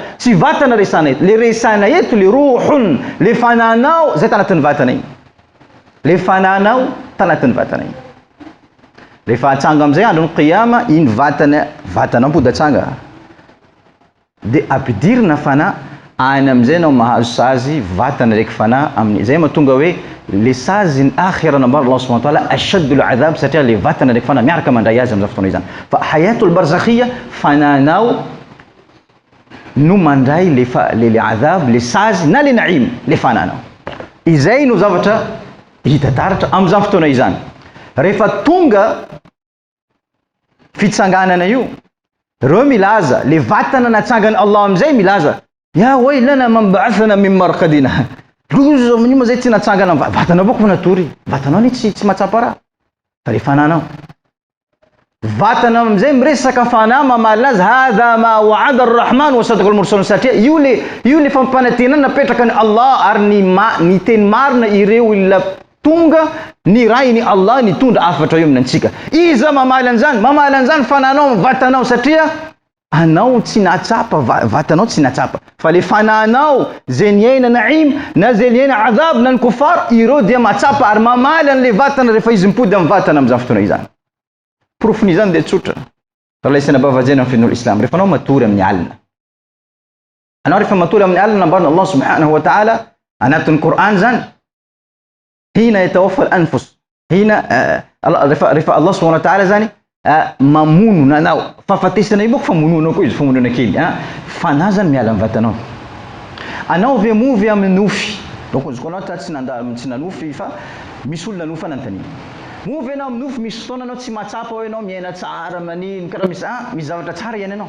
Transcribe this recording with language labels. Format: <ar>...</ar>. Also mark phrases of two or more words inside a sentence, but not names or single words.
<mg>Tsy vatana resana eto, le resana eto le ruhun, le fanahinao zay tanatin'ny vatana iny, le fanahinao tanatin'ny vatana iny. Rehefa atsanga amizay andron'ny qiyama, iny vatana pody atsanga dia ampidirina fanahy, any amizay nao mahazo sazy vatana raiky fanahy amin'ny zay mahatonga hoe le sazy ny akhira nambar</mg> <ar>الله سبحانه وتعالى أشد العذاب,</ar> <mg>satria le vatana raiky fanahy miaraka mandray azy amin'izany fotoana izany. Fa</mg> <ar>حياة البرزخ,</ar> <mg>fanahinao no mandray le adhab, le sazy na le naim, le fanahinao. Izay no zavatra hita taratra amin'izany fotoana izany. Rehefa tonga fitsanganana io, reo milaza le vatana natsangany Allah amizay milaza,</mg> <ar>يا ويلنا من بعثنا من مرقدنا.</ar> <mg>Loza amin'io zay tsy natsangana vatana bako natory, vatanao ni tsy matsapa raha. Fa le fanahinao, vatana amizay miresaka fanahy mamalina azy,</mg> <ar>هذا ما وعد الرحمن وصدق المرسلون,</ar> <mg>satria io le fampanantenana napetraka ny Allah ary ny teny marina ireo ila tonga ny rainy Allah ny tondra afatra eo aminantsika. Iza mamaly an'izany fanahinao vatanao, satria anao tsy natsapa, vatanao tsy natsapa. Fa le fanahinao zay niaina naim na zay niaina adhab na ny kufar, ireo dia matsapa ary mamaly an'le vatana rehefa izy mipody amin'ny vatana amin'izany fotoana izany. Profon'izany dia tsotra. Ralaisana bavajena amin'ny fian'olo islam. Rehefa anao matory amin'ny alina, anao rehefa matory amin'ny alina nambarina</mg> <ar>الله سبحانه وتعالى</ar> <mg>anatin'ny Qur'an zany,</mg> <ar>حين يتوفى الأنفس,</ar> <mg>hina rehefa</mg> <ar>الله سبحانه وتعالى</ar> <mg>zany mamono anao, fahafatesana io moa fa monoanao koa izy, famonoana kely fanahy zany miala amin'ny vatanao. Anao ve movy amin'ny nofy, donc izy koa anao tsy nanofy fa misy olona nofy anantany. Movy anao amin'ny nofy, misy fotoana anao tsy mahatsapa hoe anao miaina tsara manino, karaha misy zavatra tsara iainanao.</mg>